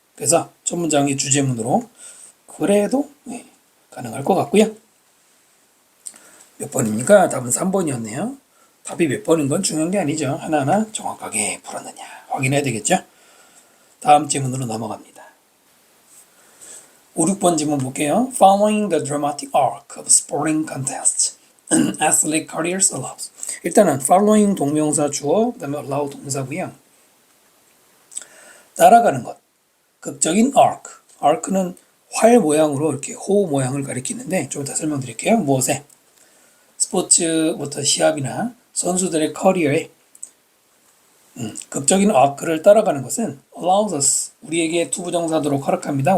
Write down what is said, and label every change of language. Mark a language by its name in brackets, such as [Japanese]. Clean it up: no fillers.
[Korean] 그래서 첫 문장의 주제문으로 그래도 네, 가능할 것 같고요. 몇 번입니까? 답은 3번이었네요. 답이 몇 번인 건 중요한 게 아니죠. 하나하나 정확하게 풀었느냐 확인해야 되겠죠. 다음 질문으로 넘어갑니다. 5, 6번 질문 볼게요. [English] Following the dramatic arc of sporting contests, athlete careers allows. [Korean] 일단은 following 동명사 주어, 그 다음에 allow 동사고요. 따라가는 것. 극적인 arc. arc는 활 모양으로 이렇게 호 모양을 가리키는데 좀 이따 설명드릴게요. 무엇에? 스포츠부터 시합이나 선수들의 커리어에 극적인 arc를 따라가는 것은 [English] allows us, [Korean] 우리에게 투부정사도록 허락합니다.